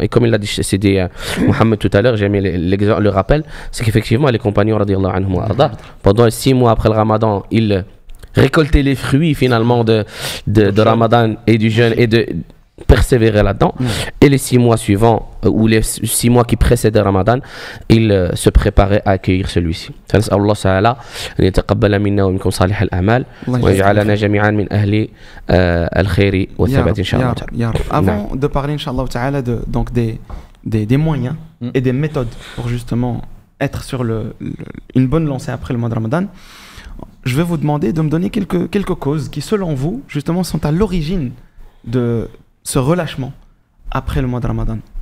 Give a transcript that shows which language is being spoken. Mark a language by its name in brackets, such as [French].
[French] Et comme il l'a dit, c'est dit Mohamed tout à l'heure, j'ai mis le rappel, c'est qu'effectivement les compagnons radiallahu anhum wa arda, pendant 6 mois après le Ramadan, ils récoltaient les fruits finalement de Ramadan et du jeûne et de persévérer là-dedans. Et les 6 mois suivants ou les 6 mois qui précédaient Ramadan, il se préparait à accueillir celui-ci. [Arabic] فنسأل الله تعالى أن يتقبل منا ومنكم صالح الأعمال ويجعلنا جميعا من أهل الخير والثبات إن شاء الله تعالى. [French] Avant de parler Inch'Allah ta'ala donc des moyens et des méthodes pour justement être sur une bonne lancée après le mois de Ramadan, je vais vous demander de me donner quelques causes qui selon vous justement sont à l'origine de ce relâchement après le mois de Ramadan.